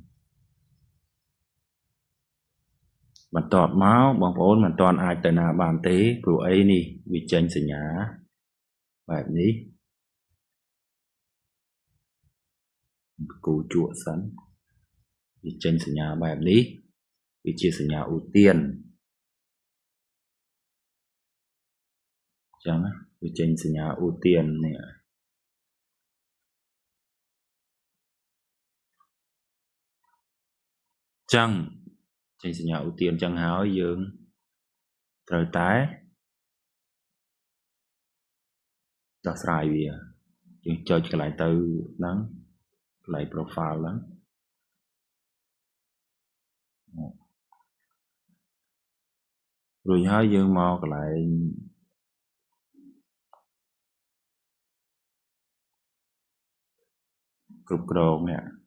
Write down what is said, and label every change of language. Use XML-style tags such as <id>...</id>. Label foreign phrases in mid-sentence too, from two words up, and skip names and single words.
<km>បន្ទាប់មកបងប្អូនមិនទាន់អាចទៅណាបានទេព្រោះអីនេះវាចេញសញ្ញាបែបនេះគូជក់សិនវាចេញសញ្ញាបែបនេះវាជាសញ្ញា</km> <vi>ưu tiên</vi> <km>ចឹងវាចេញសញ្ញា</km> <vi>ưu tiên</vi> <km>នេះ ចឹងចេញសញ្ញា</km> <vi>ưu tiên</vi> <km>ចឹងហើយយើងត្រូវតែដោះស្រាយវាយើងចុចកន្លែងទៅហ្នឹងកន្លែង profile ហ្នឹង រួចហើយយើងមកកន្លែងគ្រប់គ្រងនេះ</km>